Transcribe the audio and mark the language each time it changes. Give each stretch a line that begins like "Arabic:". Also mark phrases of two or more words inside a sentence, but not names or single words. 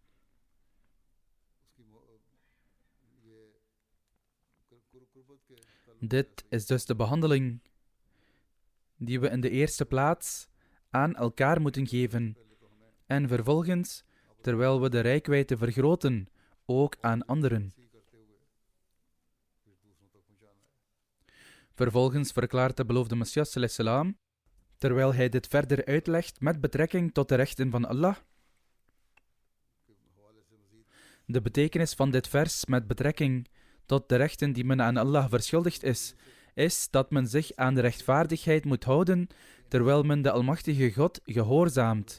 Dutch: Dit is dus de behandeling die we in de eerste plaats aan elkaar moeten geven en vervolgens, terwijl we de reikwijdte vergroten, ook aan anderen. Vervolgens verklaart de beloofde Messias
Arabic: صلى الله عليه وسلم,
Dutch: terwijl hij dit verder uitlegt met betrekking tot de rechten van Allah. De betekenis van dit vers met betrekking tot de rechten die men aan Allah verschuldigd is dat men zich aan de rechtvaardigheid moet houden, terwijl men de Almachtige God gehoorzaamt.